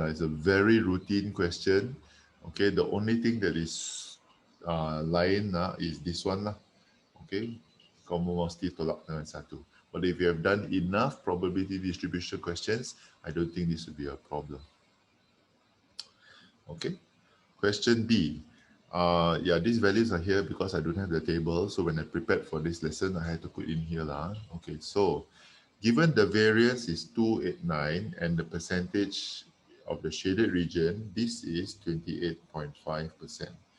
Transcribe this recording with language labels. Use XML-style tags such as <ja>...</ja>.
<en>It's a very routine question. Okay, the only thing that is</en> <ms>lain</ms> <en>is this one lah.</en> <ms>Okay, kamu mesti tolak dengan satu.</ms> <en>But if you have done enough probability distribution questions, I don't think this would be a problem. Okay. Question B. Yeah, these values are here because I don't have the table. So when I prepared for this lesson, I had to put in here lah. Okay, so given the variance is 289 and the percentage of the shaded region, this is 28.5%.</en>